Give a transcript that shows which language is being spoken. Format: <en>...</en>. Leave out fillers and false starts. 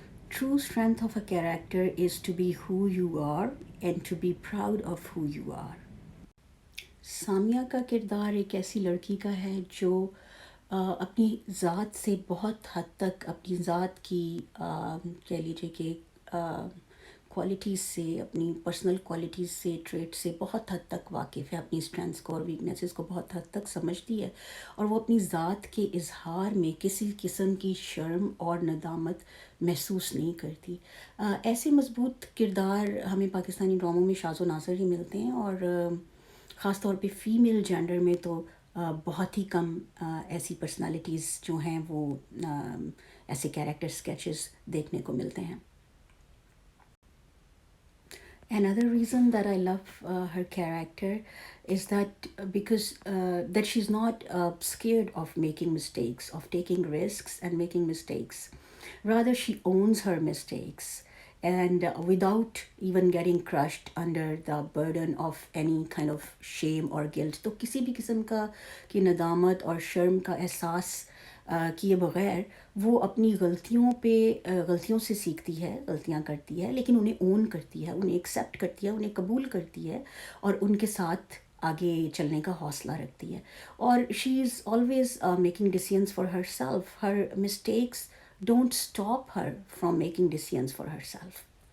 <en>True strength of a character is to be who you are and to be proud of who you are.</en> <ur>Samiya کا کردار ایک ایسی لڑکی کا ہے جو اپنی ذات سے بہت حد تک، اپنی ذات کی کہہ لیجیے کہ کوالٹیز سے، اپنی پرسنل کوالٹیز سے، ٹریٹ سے بہت حد تک واقف ہے، اپنی اسٹرینتھس کو اور ویکنیسز کو بہت حد تک سمجھتی ہے، اور وہ اپنی ذات کے اظہار میں کسی قسم کی شرم اور ندامت محسوس نہیں کرتی۔ ایسے مضبوط کردار ہمیں پاکستانی ڈراموں میں شاذ و نادر ہی ملتے ہیں، اور خاص طور پہ فیمیل جینڈر میں تو بہت ہی کم ایسی پرسنالٹیز جو ہیں وہ ایسے کیریکٹر اسکیچز دیکھنے کو ملتے ہیں۔</ur> <en>Another reason that I love her character is that because that she's not scared of making mistakes, of taking risks and making mistakes. Rather, she owns her mistakes, and without even getting crushed under the burden of any kind of shame or guilt.</en> <ur>تو کسی بھی قسم کا کی ندامت اور شرم کا احساس کیے بغیر وہ اپنی غلطیوں سے سیکھتی ہے، غلطیاں کرتی ہے، لیکن انہیں اون کرتی ہے، انہیں ایکسیپٹ کرتی ہے، انہیں قبول کرتی ہے، اور ان کے ساتھ آگے چلنے کا حوصلہ رکھتی ہے۔ اور</ur> <en>she is always making decisions for herself,</en> <ur>Hare mistakes don't stop Hare from making ڈیسیژنس for her self.</ur>